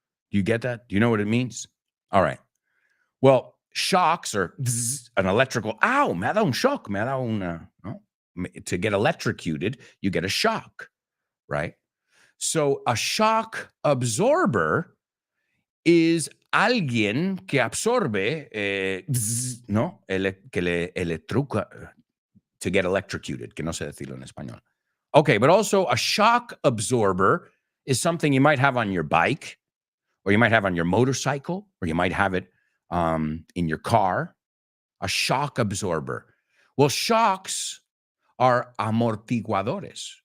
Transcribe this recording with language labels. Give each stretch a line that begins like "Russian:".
English: Do you get that? Do you know what it means? All right. Well, shocks are an electrical. Ow,
Spanish: me ha dado un shock. Me ha dado
English: to get electrocuted, you get a shock, right? So a shock absorber is
Spanish: alguien que absorbe, ¿no? Que le electrocuta,
English: to get electrocuted,
Spanish: que no sé decirlo en español.
English: Okay, but also a shock absorber is something you might have on your bike, or you might have on your motorcycle, or you might have it in your car. A shock absorber. Well, shocks are amortiguadores.